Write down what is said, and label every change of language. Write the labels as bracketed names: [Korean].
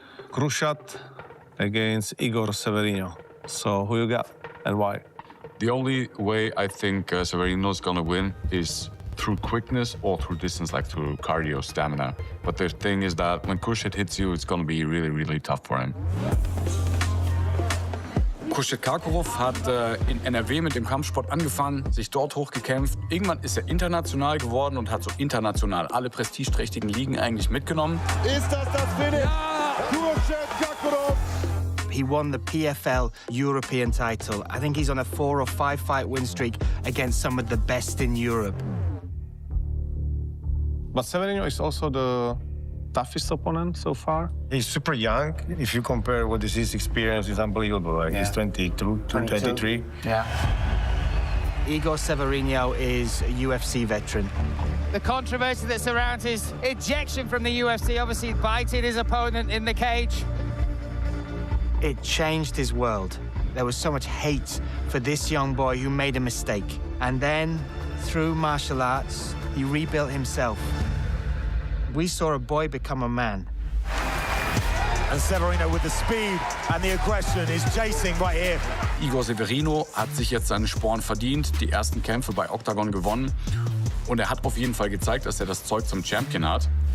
[English] Khurshed against Igor Severino. So who you got and why? The only way I think Severino's gonna win is through quickness or through distance, like through cardio, stamina. But the thing is that when Khurshed hits you, it's gonna be really, really tough for him. [German] Khurshed Kakhorov hat in NRW mit dem Kampfsport angefangen, sich dort hochgekämpft. Irgendwann ist er international geworden und hat so international alle prestigeträchtigen Ligen eigentlich mitgenommen. Ist das Finish? Ja! Khurshed Kakhorov! [English] He won the PFL European title. I think he's on a 4 or 5 fight win streak against some of the best in Europe. But Severino is also the toughest opponent so far. He's super young. If you compare what is his experience, it's unbelievable. Like he's 22, 23. Yeah. Igor Severino is a UFC veteran. The controversy that surrounds his ejection from the UFC, obviously biting his opponent in the cage. It changed his world. There was so much hate for this young boy who made a mistake. And then, through martial arts, he rebuilt himself. We saw a boy become a man. And Severino with the speed and the aggression is chasing right here. [German] Igor Severino hat sich jetzt seine Sporen verdient, die ersten Kämpfe bei Octagon gewonnen. Und er hat auf jeden Fall gezeigt, dass er das Zeug zum Champion hat.